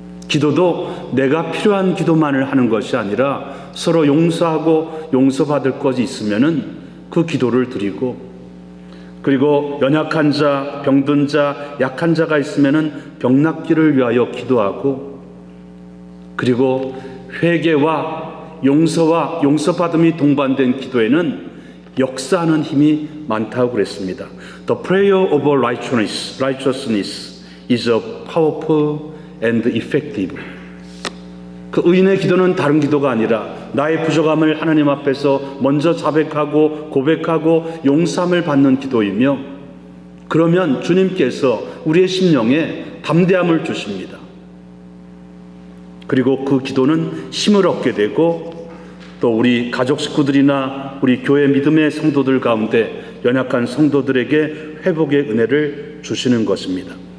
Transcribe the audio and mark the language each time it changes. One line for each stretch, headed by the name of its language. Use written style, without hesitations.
Korean: 기도도 내가 필요한 기도만을 하는 것이 아니라 서로 용서하고 용서받을 것이 있으면은 그 기도를 드리고, 그리고 연약한 자, 병든 자, 약한 자가 있으면은 병낫기를 위하여 기도하고, 그리고 회개와 용서와 용서받음이 동반된 기도에는 역사하는 힘이 많다고 그랬습니다.
English: The prayer of righteousness is powerful and effective.
Korean: 그 의인의 기도는 다른 기도가 아니라 나의 부족함을 하나님 앞에서 먼저 자백하고 고백하고 용서함을 받는 기도이며, 그러면 주님께서 우리의 심령에 담대함을 주십니다. 그리고 그 기도는 힘을 얻게 되고, 또 우리 가족 식구들이나 우리 교회 믿음의 성도들 가운데 연약한 성도들에게 회복의 은혜를 주시는 것입니다.